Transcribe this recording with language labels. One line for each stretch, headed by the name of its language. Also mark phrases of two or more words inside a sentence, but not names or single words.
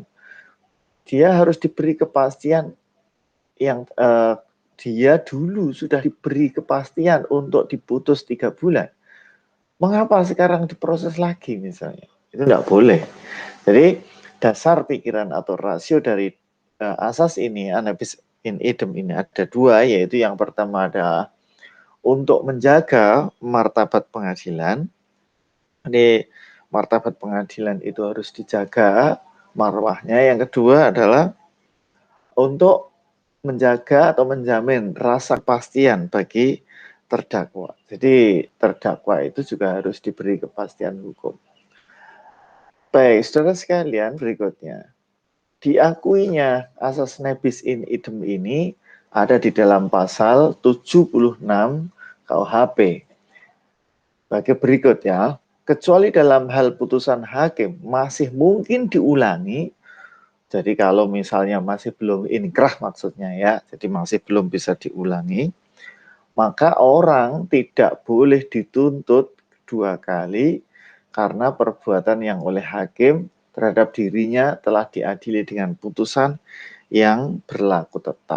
Indonesian: Dia harus diberi kepastian yang dia dulu sudah diberi kepastian untuk diputus 3 bulan. Mengapa sekarang diproses lagi misalnya? Itu tidak boleh. Jadi dasar pikiran atau rasio dari asas ini,
Latin: anabis in idem
Indonesian: ini ada 2, yaitu yang pertama adalah untuk menjaga martabat pengadilan. Ini martabat pengadilan itu harus dijaga marwahnya. Yang kedua adalah untuk menjaga atau menjamin rasa kepastian bagi terdakwa. Jadi terdakwa itu juga harus diberi kepastian hukum. Baik, saudara sekalian, berikutnya. Diakuinya asas
Latin: nebis in idem
Indonesian: ini ada di dalam pasal 76 KUHP. Bagi berikut ya, kecuali dalam hal putusan hakim masih mungkin diulangi. Jadi kalau misalnya masih belum inkrah maksudnya ya, jadi masih belum bisa diulangi, maka orang tidak boleh dituntut 2 kali karena perbuatan yang oleh hakim terhadap dirinya telah diadili dengan putusan yang berlaku tetap.